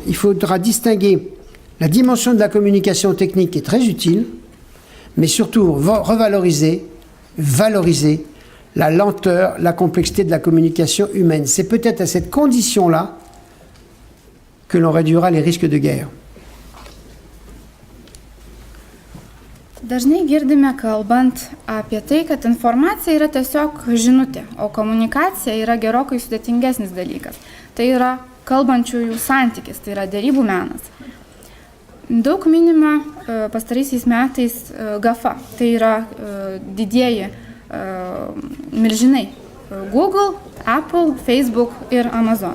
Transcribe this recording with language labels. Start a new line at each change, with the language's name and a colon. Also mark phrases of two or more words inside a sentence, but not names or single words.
French: Il faudra distinguer la dimension de la communication technique qui est très utile, mais surtout revaloriser, valoriser la lenteur, la complexité de la communication humaine. C'est peut-être à cette condition-là que l'on réduira les risques de guerre.
Lithuanian: Dažnai girdime kalbant apie tai, kad informacija yra tiesiog žinutė, o komunikacija yra gerokai sudėtingesnis dalykas. Tai yra kalbančiųjų santykis, tai yra derybų menas. Daug minima pastaraisiais metais GAFA, tai yra didieji milžinai Google, Apple, Facebook ir Amazon.